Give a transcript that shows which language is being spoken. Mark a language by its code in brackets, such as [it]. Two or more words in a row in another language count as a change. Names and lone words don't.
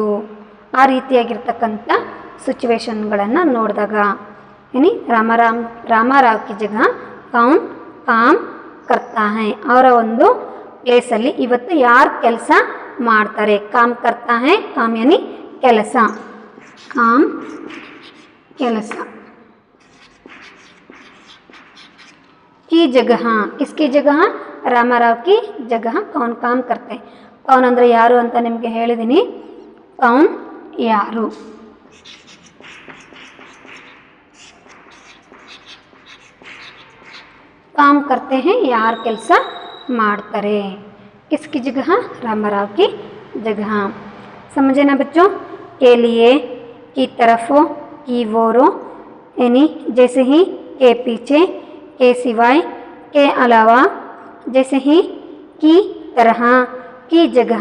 [kn] ಆ ರೀತಿಯಾಗಿರ್ತಕ್ಕಂಥ ಸಿಚುವೇಶನ್ಗಳನ್ನು ನೋಡಿದಾಗ ಏನಿ [hi] रामाराव की जगह कौन काम करता है, [kn] ಅವರ ಒಂದು ಪ್ಲೇಸಲ್ಲಿ ಇವತ್ತು ಯಾರು ಕೆಲಸ ಮಾಡ್ತಾರೆ. [hi] काम करता है, काम यानी ಕೆಲಸ, ಕಾಮ್ ಕೆಲಸ. की जगह किसकी जगह, रामाराव की जगह कौन काम करते. [kn] ಕೌನ್ ಅಂದರೆ ಯಾರು ಅಂತ ನಿಮಗೆ ಹೇಳಿದ್ದೀನಿ, ಕೌನ್ ಯಾರು. [hi] काम करते है [kn] ಯಾರು ಕೆಲಸ ಮಾಡ್ತಾರೆ. [hi] किसकी जगह, रामाराव की जगह. समझे ना बच्चों. के लिए, की तरफों, की वोरों यानी जैसे ही के पीछे, के सिवाय, के अलावा, जैसे ही की तरह, की जगह.